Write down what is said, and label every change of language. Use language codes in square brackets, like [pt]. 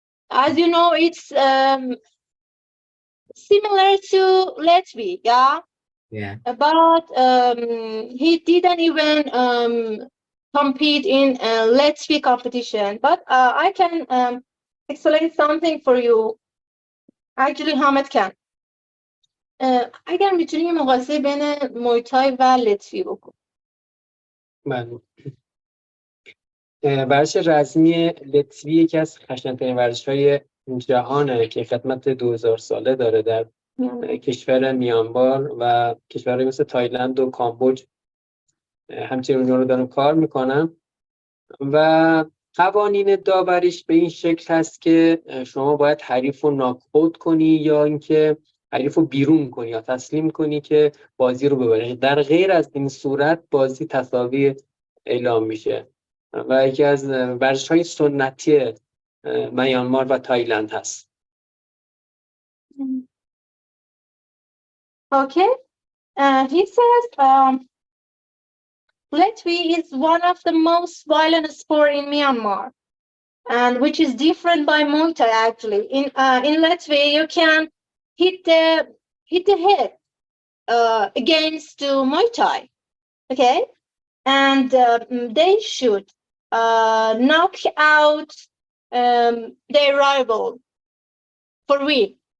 [en] As you know, it's similar to Latvia, yeah. Yeah. But he didn't even compete in a Latvia competition. But I can explain something for you. Actually, Hamed can. [fa] اگر میتونی یه مقایسه بین مویتای و لتفی بکن. من ورزش رزمی لتزی یکی از خشن‌ترین ورزش‌های جهانه که خدمت 2000 ساله داره در کشور میانمار و کشورهای مثل تایلند و کامبوج همچنین اونها رو دارن کار میکنن و قوانین داوریش به این شکل هست که شما باید حریف رو ناک‌اوت کنی یا اینکه حریف رو بیرون کنی یا تسلیم کنی که بازی رو ببری. در غیر از این صورت بازی تساوی اعلام میشه و یکی از ورزش‌های سنتی میانمار و تایلند هست. [en] Okay. He says Latvia is one of the most violent sport in Myanmar, and which is different by Muay Thai actually. In Latvia, you can hit the head against Muay Thai, okay, and they should knock out their rival for real.